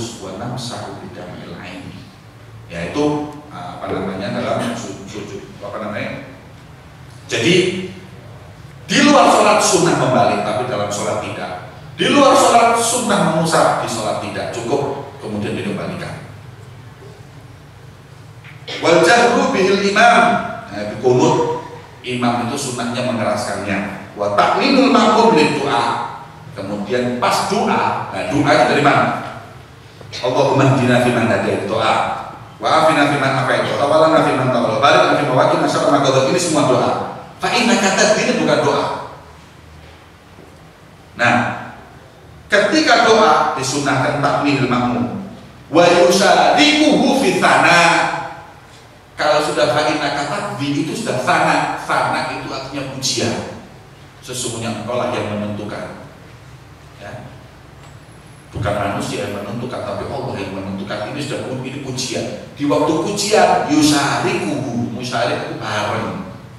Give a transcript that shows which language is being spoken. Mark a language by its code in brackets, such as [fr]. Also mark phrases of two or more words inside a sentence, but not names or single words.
[ar] ونمسحه بدمع العين. [id] Yaitu dalam sujud Jadi di luar sholat sunnah membalik, tapi dalam sholat tidak. Di luar sholat sunnah mengusap, di sholat tidak. Cukup kemudian dikembalikan. [ar] والجهر به الإمام, [id] kunut imam itu sunnahnya mengeraskannya. [ar] وتأمين المأموم للدعاء. [id] Kemudian pas doa, nah doa itu dari mana? [ar] اللهم اهدنا فيمن هديت، دعاء. وعافنا فيمن عافيت، وتولنا فيمن توليت، بارك في مواقنا شر ما قدر. [id] Ini semua doa. [ar] فإن [id] kata ini bukan doa. Nah, ketika doa disunnahkan [ar] تأمين المأموم. ويشاركه في الثناء. [id] Kalau sudah fa'inna kata itu sudah fana itu artinya pujian. Sesungguhnya engkau lah yang menentukan. Ya. Bukan manusia yang menentukan, tapi Allah yang menentukan. Ini sudah ini pujian. Di waktu pujian yusharikuhu, musyarik itu bareng.